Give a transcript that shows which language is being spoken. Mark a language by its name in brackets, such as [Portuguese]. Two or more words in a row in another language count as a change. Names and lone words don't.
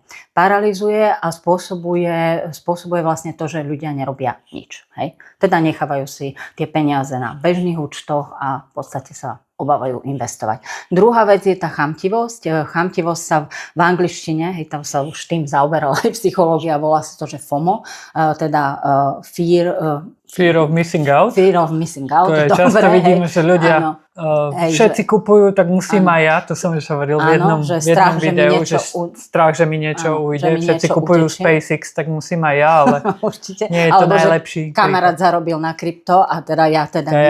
[Slovak] Paralizuje a spôsobuje vlastne to, že ľudia nerobia nič. Hej? Teda nechávajú si tie peniaze na bežných účtoch a v podstate sa obávajú investovať. Druhá vec je tá chamtivosť. Chamtivosť sa v angličtine, hej, tam sa už tým zaoberala aj psychológia, volá sa to, že FOMO, teda [English] Fear of missing out. Fear of missing out. [Slovak] To je dobre, často vidíme, že ľudia všetci že kupujú, tak musím aj ja. To som už hovoril v jednom videu, že strach, že mi niečo ujde. Všetci kupujú SpaceX, tak musím aj ja, ale určite. Nie je to najlepší. Kamarát zarobil na krypto a teda ja teda nič.